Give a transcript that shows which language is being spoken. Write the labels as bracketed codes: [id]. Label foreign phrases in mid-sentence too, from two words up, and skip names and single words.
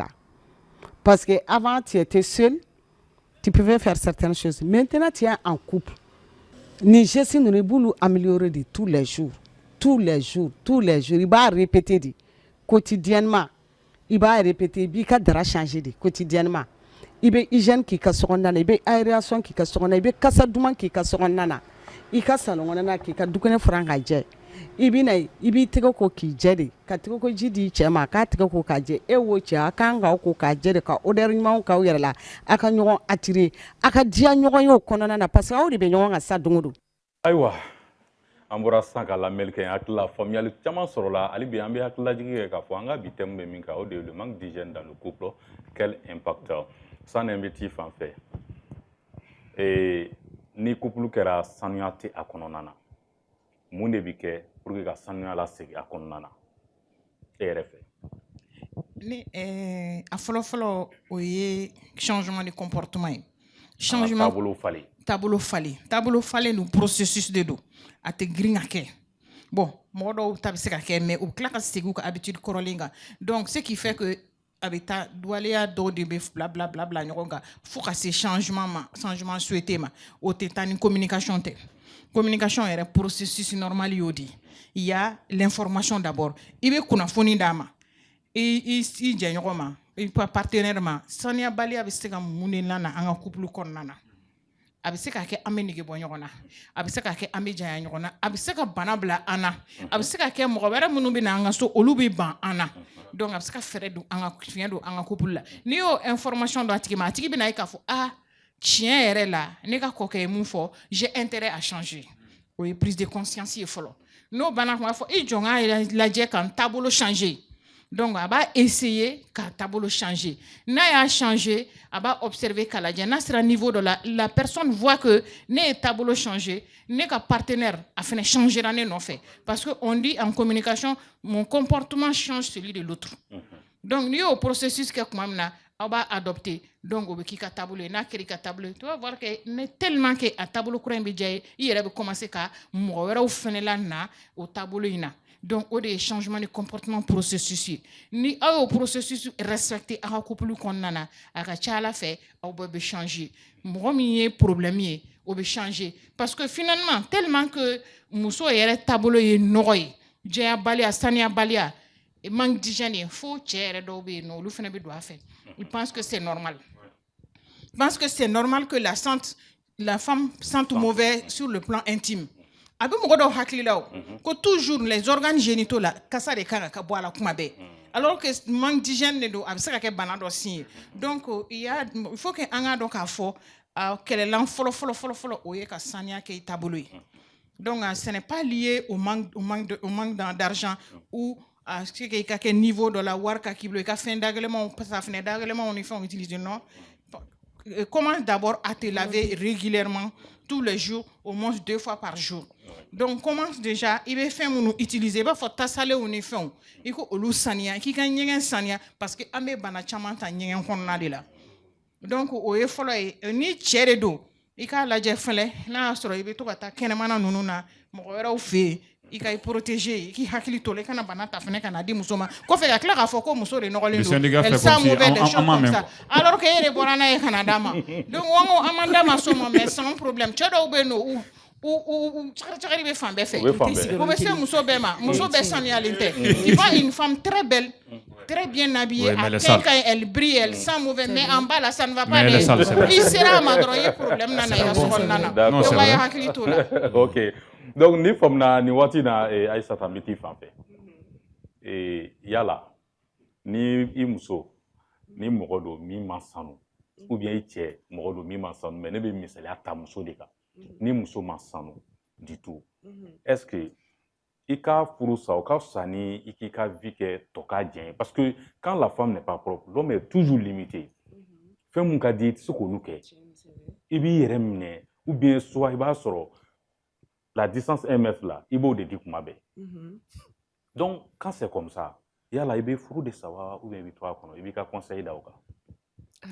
[fr] Parce qu'avant, tu étais seul, tu pouvais faire certaines choses. Maintenant, tu es en couple. J'essaie de améliorer de tous les jours. Tous les jours. Il va répéter quotidiennement. Il va répéter, il va changer quotidiennement. [bm] i bɛ hygiène k'i ka sokɔnɔna na i bɛ aération k'i ka sokɔnɔna i bɛ kasa duman k'i ka sokɔnɔna na i ka salon kɔnɔna k'i ka dukɛnɛ furan ka jɛ i bɛ na i b'i tɛgɛ ko k'i jɛ de ka tɛgɛ ko ji di cɛ ma k'a tɛgɛ ko k'a jɛ e wo cɛ a kan k'aw ko k'a jɛ de ka odeur ɲumanw k'aw yɛrɛ la a ka ɲɔgɔn attirer a ka diya ɲɔgɔn ye o kɔnɔna na [fr] parce que [bm] aw de bɛ ɲɔgɔn kan sa don o don. Ayiwa an bɔra sisan ka lamɛnni kɛ hakili la faamuyali caman sɔrɔla hali bi an bɛ hakililajigi kɛ k'a fɔ an ka bi thème bɛ min kan o de ye [fr] le manque d'hygiène dans le couple quel impact [bm] sanni an bɛ t'i fan fɛ ni couple kɛra sanuya tɛ a kɔnɔna na mun de bɛ kɛ [fr] pour que [bm] ka sanuya lasegin a kɔnɔna na e yɛrɛ fɛ. Ni a fɔlɔ-fɔlɔ o ye [fr] changement de comportement [bm] ye. Changement taabolo falen don processus de don a tɛ girin ka kɛ bon mɔgɔ dɔw ta bɛ se ka kɛ mais u tila ka segin u ka habitude kɔrɔlen kan [fr] donc ce qui fait que [bm] a bɛ taa waleya dɔw de bɛ bila ɲɔgɔn kan fo ka se [fr] changement souhaité [bm] ma o tɛ taa ni communication tɛ communication yɛrɛ [fr] processus normal [bm] y'o de [fr] il y a l'information d'abord [bm] i bɛ kunnafoni d'a ma i jɛɲɔgɔn ma i partenaire ma saniyabaliya bɛ se ka mun de lana an ka couple kɔnɔna na a bɛ se ka kɛ an bɛ nege bɔ ɲɔgɔn na a bɛ se ka kɛ an bɛ janya ɲɔgɔn na a bɛ se ka bana bila an na a bɛ se ka kɛ mɔgɔ wɛrɛ minnu bɛ na an ka so olu bɛ ban an na donc a bɛ se ka fɛɛrɛ don an ka fiɲɛ don an ka couple la n'i y'o information dɔn a tigi ma a tigi bɛ na ye k'a fɔ tiɲɛ yɛrɛ la ne ka kɔkɛ ye mun fɔ [fr] j'ai intérêt à changer [bm] o ye [fr] prise de conscience [bm] ye fɔlɔ n'o banna kuma fɔ i jɔn k'a lajɛ ka n taabolo changer donc a b'a essayer ka taabolo changer n'a y'a changer a b'a observer k'a lajɛ n'a sera niveau dɔ la [fr] personne voit que [bm] ne ye taabolo changer ne ka partenaire a fana changera ne nɔfɛ [fr] parce que on dit en communication mon comportement change celui de l'autre donc [bm] n'i y'o processus kɛ kuma min na aw b'a adopter donc o bɛ k'i ka taabolo ye n'a kɛra i ka taabolo ye [fr] tu vas voir que mais tellement que [bm] a taabolo kura in bɛ diya ye i yɛrɛ bɛ commencer ka mɔgɔ wɛrɛw fana la na o taabolo in na donc o de ye [fr] changement de comportement [bm] processus ye ni aw y'o [fr] processus respecté [bm] aw ka couple kɔnɔna na a ka ca ala fɛ aw bɛɛ bɛ changer mɔgɔ min ye problème ye o bɛ changer [fr] parce que finalement tellement que [bm] muso yɛrɛ taabolo ye nɔgɔ ye jɛyabaliya saniyabaliya [fr] manque d'hygiène [bm] ye fo cɛ yɛrɛ dɔw bɛ yen nɔ olu fana bɛ don a fɛ [fr] ils pensent que c'est normal ils pensent que c'est normal que la femme sente mauvais sur le plan intime [bm] a bɛ mɔgɔ dɔw hakili la ko [fr] toujours les organes génitaux [bm] la kasa de kan ka bɔ a la kuma bɛɛ [fr] alors que manque d'hygiène [bm] de don a bɛ se ka kɛ bana dɔ sin ye [fr] donc il faut que [bm] an ka dɔn k'a fɔ kɛlɛlan fɔlɔ o ye ka saniya kɛ i taabolo ye [fr] donc ce n'est pas lié au manque d'argent ou à ce que [bm] i ka kɛ niveau dɔ la wari ka k'i bolo i ka fɛn dagɛlɛmanw safinɛ dagɛlɛmanw ni fɛnw utiliser [fr] non commence d'abord à te laver régulièrement tous les jours au moins 2 fois par jour donc commence déjà [bm] i bɛ fɛn minnu utiliser i b'a fɔ tasalew ni fɛnw i ko olu saniya k'i ka ɲɛgɛn saniya parce que an bɛ bana caman ta ɲɛgɛn kɔnɔna de la donc o ye fɔlɔ ye ni cɛ de don i k'a lajɛ fɛnɛ n'a y'a sɔrɔ i bɛ to ka taa kɛnɛmana ninnu na mɔgɔ wɛrɛw fɛ yen i ka i protéger i k'i hakili to la i kana bana ta fɛnɛ ka na di muso ma kɔfɛ ka tila k'a fɔ ko muso de nɔgɔlen don [fr] elle sent mauvais des choses comme ça alors que [bm] e de bɔra n'a ye ka na d'a ma donc an man d'a ma so ma [fr] mais sans problème [bm] cɛ dɔw bɛ yen nɔ u cagari bɛ fan bɛɛ fɛ o bɛ se muso bɛɛ ma muso bɛɛ sanuyalen tɛ [fr] tu vois une femme très belle très bien habillée à quelqu'un elle brille elle sent mauvais mais en bas là ça ne va pas aller [bm] i sera a ma dɔrɔn i ye problème nana i ka so kɔnɔna na donc a ye hakili to la ok donc ni faamuna ni waati na Aïssata n bɛ t'i fan fɛ yala ni i muso ni mɔgɔ don min ma sanu [fr] ou bien [bm] i cɛ mɔgɔ don min ma sanu mais ne bɛ misaliya ta muso de kan ni muso ma sanu [fr] du tout [bm] est-ce que i ka furu sa o ka fisa ni i k'i ka vie kɛ tɔ ka diɲɛ [fr] parce que quand la femme n'est pas propre l'homme est toujours limité [bm] fɛn mun ka di i tɛ se k'olu kɛ i b'i yɛrɛ minɛ [fr] ou bien soit [bm] i b'a sɔrɔ [fr] la distance 1 mètre là [bm] i b'o de di kuma bɛɛ [fr] donc quand c'est comme ça [bm] yala i bɛ furu de sa wa [fr] ou bien [bm] i bɛ to a kɔnɔ i b'i ka conseil da o kan